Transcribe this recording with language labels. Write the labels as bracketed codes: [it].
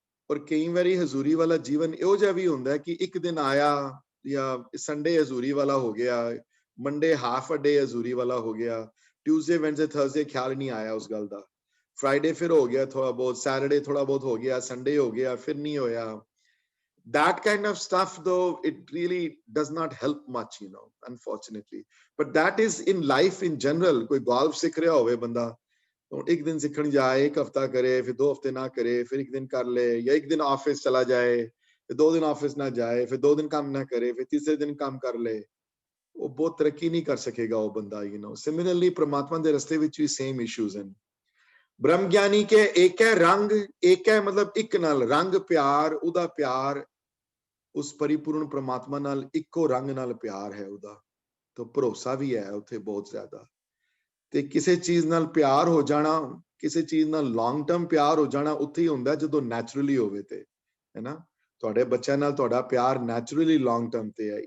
[pa] ਔਰ ਕਈ ਵਾਰੀ ਹਜ਼ੂਰੀ ਵਾਲਾ ਜੀਵਨ ਇਹੋ ਜਿਹਾ ਵੀ ਹੁੰਦਾ ਕਿ ਇੱਕ ਦਿਨ ਆਇਆ, ਜਾਂ ਸੰਡੇ ਹਜ਼ੂਰੀ ਵਾਲਾ ਹੋ ਗਿਆ, ਮੰਡੇ ਹਾਫ ਅ ਡੇ ਹਜ਼ੂਰੀ ਵਾਲਾ ਹੋ ਗਿਆ, ਟਿਊਜ਼ਡੇ ਵੈਨਸਡੇ ਥਰਸਡੇ ਖਿਆਲ ਨਹੀਂ ਆਇਆ ਉਸ ਗੱਲ ਦਾ, ਫਰਾਈਡੇ ਫਿਰ ਹੋ ਗਿਆ ਥੋੜਾ ਬਹੁਤ, ਸੈਟਰਡੇ ਥੋੜਾ ਬਹੁਤ ਹੋ ਗਿਆ, ਸੰਡੇ ਹੋ ਗਿਆ, ਫਿਰ ਨਹੀਂ ਹੋਇਆ। [en] That kind of stuff, though, it really does not help much, unfortunately. But that is in life in general. [hi] कोई golf सीख रहा होवे बंदा, तो एक दिन सीखने जाए, एक हफ्ता करे, फिर 2 हफ्ते ना करे, फिर एक दिन कर ले, या एक दिन ऑफिस चला जाए, फिर 2 दिन ऑफिस ना जाए, फिर 2 दिन काम ना करे, फिर तीसरे दिन काम कर ले, वो बहुत तरक्की नहीं कर सकेगा वो बंदा, Similarly, [pa] परमात्मा दे रस्ते विच [hi] भी same issues हैं। ब्रह्म ज्ञानी के एक है रंग, एक है मतलब [pa] एक नाल रंग प्यार, उदा प्यार ਉਸ ਪਰਿਪੂਰਨ ਪ੍ਰਮਾਤਮਾ ਨਾਲ ਇੱਕੋ ਰੰਗ ਨਾਲ ਪਿਆਰ ਹੈ ਉਹਦਾ, ਤਾਂ ਭਰੋਸਾ ਵੀ ਹੈ ਉੱਥੇ ਬਹੁਤ ਜ਼ਿਆਦਾ। ਤੇ ਕਿਸੇ ਚੀਜ਼ ਨਾਲ ਪਿਆਰ ਹੋ ਜਾਣਾ, ਕਿਸੇ ਚੀਜ਼ ਨਾਲ ਲੌਂਗ ਟਰਮ ਪਿਆਰ ਹੋ ਜਾਣਾ ਉੱਥੇ ਹੀ ਹੁੰਦਾ ਜਦੋਂ ਨੈਚੁਰਲੀ ਹੋਵੇ, ਤੇ ਹੈਨਾ, ਤੁਹਾਡੇ ਬੱਚਿਆਂ ਨਾਲ ਤੁਹਾਡਾ ਪਿਆਰ ਨੈਚੁਰਲੀ ਲੌਂਗ ਟਰਮ ਤੇ ਹੈ।